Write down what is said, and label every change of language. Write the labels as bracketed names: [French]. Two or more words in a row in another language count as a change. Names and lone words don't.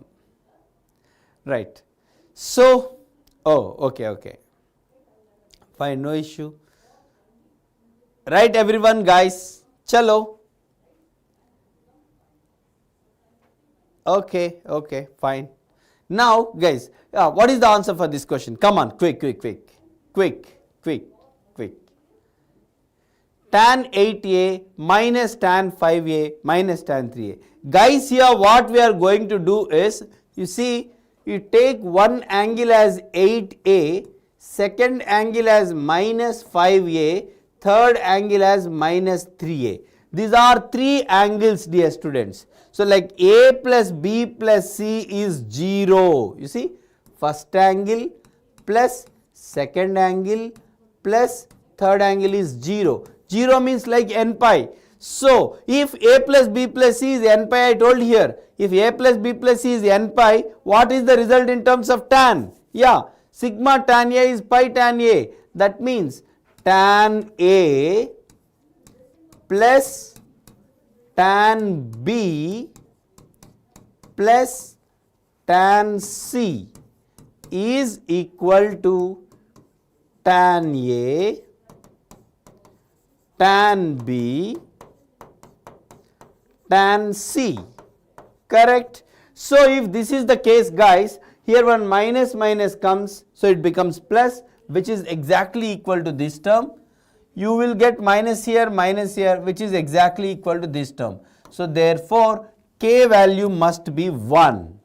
[English] Right. So, oh, okay, fine, no issue. Right, everyone, guys, chalo. Okay, fine. Now, guys, what is the answer for this question? Come on, quick. Tan 8a minus tan 5a minus tan 3a. Guys, here what we are going to do is, you see, you take one angle as 8a, second angle as minus 5a, third angle as minus 3a. These are three angles, dear students. So, like A plus B plus C is 0. You see, first angle plus second angle plus third angle is 0. 0 means like n pi. So, if A plus B plus C is n pi, I told here, if A plus B plus C is n pi, what is the result in terms of tan? Yeah, sigma tan A is pi tan A. That means tan A plus tan B plus tan C is equal to tan A, tan B tan C. Correct? So if this is the case guys, here one minus minus comes, so it becomes plus, which is exactly equal to this term. You will get minus here, which is exactly equal to this term. So therefore K value must be 1.